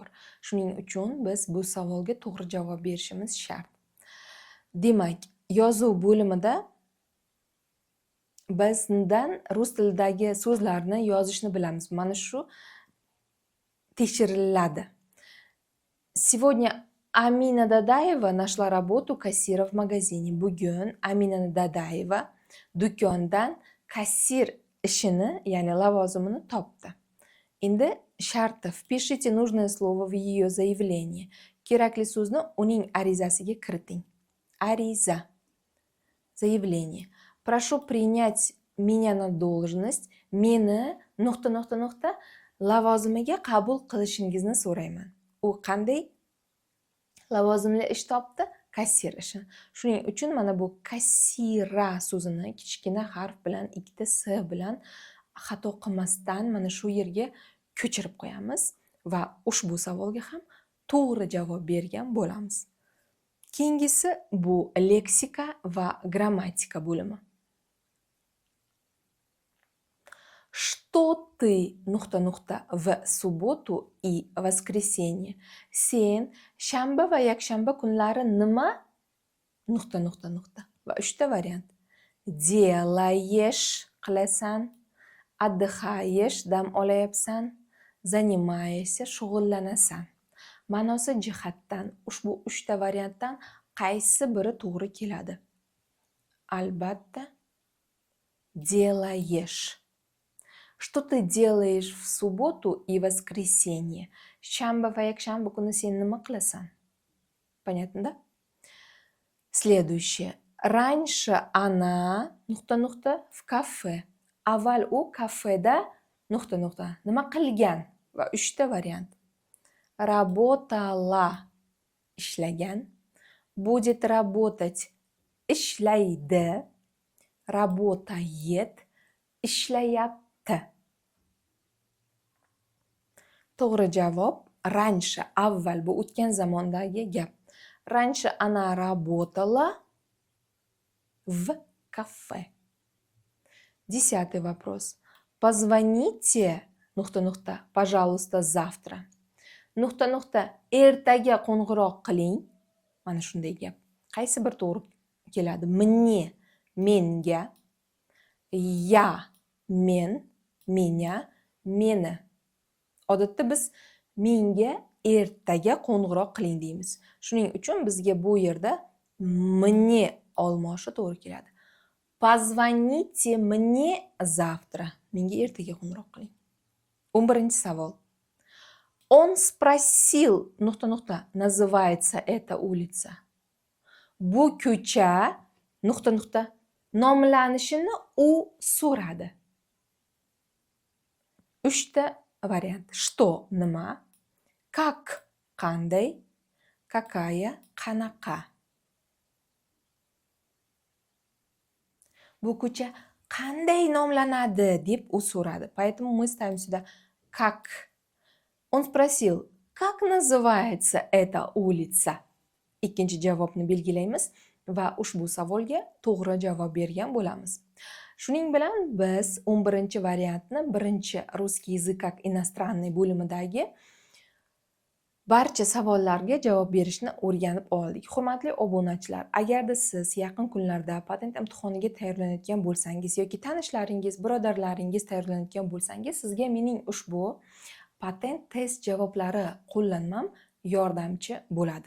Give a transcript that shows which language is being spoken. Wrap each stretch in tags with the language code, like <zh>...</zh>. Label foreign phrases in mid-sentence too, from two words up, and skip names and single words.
<uz>Shuning uchun biz bu savolga to'g'ri javob berishimiz shart. Demak, yozuv bo'limida bizdan rus tilidagi so'zlarni yozishni bilamiz. Mana shu tekshiriladi.</uz> <ru>Сегодня Amina Dadaeva нашла работу кассира в магазине.</ru> <uz>Bugun Amina Dadaeva do'kondan kassir ishini, ya'ni lavozimini topdi. Endi sharti.</uz> <ru>Впишите нужное слово в ее заявление.</ru> <uz>Kerakli so'zni uning arizasiga kiriting. Ariza.</uz> <ru>Заявление. Прошу принять меня на должность.</ru> <uz>Meni nuqta lavozimiga qabul qilishingizni so'rayman. U qanday lavozimli ish topdi? Kassir ishi. Shuning uchun mana bu kassira so'zini kichkina harf bilan, ikkita s bilan xato qilmasdan mana shu yerga ko'chirib qo'yamiz va ushbu savolga ham to'g'ri javob bergan bo'lamiz. Keyingisi bu leksika va grammatika bo'limi.</uz> <ru>Что ты в субботу и воскресенье?</ru> <uz>Sen shanba va yakshanba kunlari nima? Va 3 ta variant. Делаешь, qilasan, отдыхаешь, dam olayapsan, занимаешься, shug'ullanasan. Ma'nosi jihatdan ushbu 3 ta variantdan qaysi biri to'g'ri keladi? Albatta,</uz> <ru>делаешь. Что ты делаешь в субботу и воскресенье?</ru> <uz>Shanba va yakshanba kuni sen nima qilasan?</uz> <ru>Понятно, да? Следующее. Раньше она, в кафе.</ru> <uz>Avval u kafeda, nima qilgan? Va 3ta variant.</uz> <ru>Работала, ishlagan. Будет работать, ishlaydi. Работает,</ru> <uz>ishlayapti. To'g'ri javob раньше, avval bu o'tgan zamondagi gap.</uz> <ru>Раньше она работала в кафе. 10 вопрос. Позвоните, пожалуйста, завтра.</ru> <uz>Ertaga qo'ng'iroq qiling. Mana shunday gap. Qaysi bir to'g'ri keladi? Мне, menga, я, men, меня, meni. Odatda biz menga ertaga qo'ng'iroq qiling deymiz. Shuning uchun bizga bu yerda мне olmoshi to'g'ri keladi.</uz> <ru>Позвоните мне завтра.</ru> <uz>Menga ertaga qo'ng'iroq qiling. 11 savol.</uz> <ru>Он спросил, называется эта улица.</ru> <uz>Bu ko'cha, nomlanishini u so'radi. 3ta variant. Что, nima? Как, qanday? Какая, qanaqa? Bu ko'cha qanday nomlanadi deb u so'radi.</uz> <ru>Поэтому мы ставим сюда как. Он спросил, как называется эта улица?</ru> <uz>Ikkinchi javobni belgilaymiz va ushbu savolga to'g'ri javob bergan bo'lamiz. Shuning bilan biz 11 variantni birinchi</uz> <ru>русский язык как иностранный</ru> <uz>bo'limidagi barcha savollarga javob berishni o'rganib oldik. Hurmatli obunachilar, agarda siz yaqin kunlarda patent imtihoniga tayyorlanayotgan bo'lsangiz yoki tanishlaringiz, birodarlaringiz tayyorlanayotgan bo'lsangiz, sizga mening ushbu patent test javoblari qo'llanmam yordamchi bo'ladi.</uz>